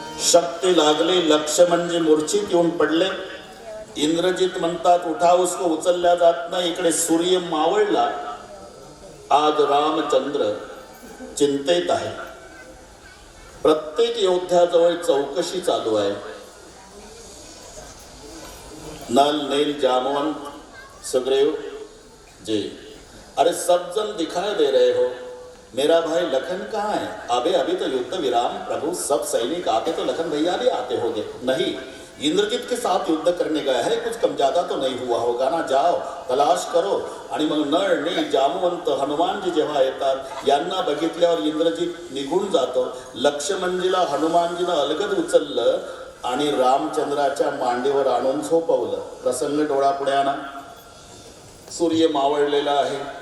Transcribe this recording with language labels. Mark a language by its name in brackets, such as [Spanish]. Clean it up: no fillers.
[Marathi] शक्ती लागली, लक्ष म्हणजे मूर्छित येऊन पडले. इंद्रजित म्हणतात उठा, उसको उचलल्या जात नाही. इकडे सूर्य मावळला. आज रामचंद्र चिंतेत आहे. प्रत्येक योद्ध्याजवळ चौकशी चालू आहे. [Hindi] नल नील जामवंत सुग्रीव जी, अरे सब जन दिखाई दे रहे हो, मेरा भाई लखन कहाँ है? अबे अभी तो युद्ध विराम प्रभु, सब सैनिक आते तो लखन भैया भी आते होंगे. नहीं, इंद्रजित के साथ युद्ध करने गया है, कुछ कम ज्यादा तो नहीं हुआ होगा ना. जाओ तलाश करो. [Marathi] आणि मग नळ नील जामवंत हनुमानजी जेव्हा येतात, यांना बघितल्यावर इंद्रजित निघून जातो. लक्ष्मणजीला हनुमानजीनं अलगद उचललं आणि रामचंद्राच्या मांडीवर आणून झोपवलं. प्रसंग डोळापुढे आणा. सूर्य मावळलेला आहे.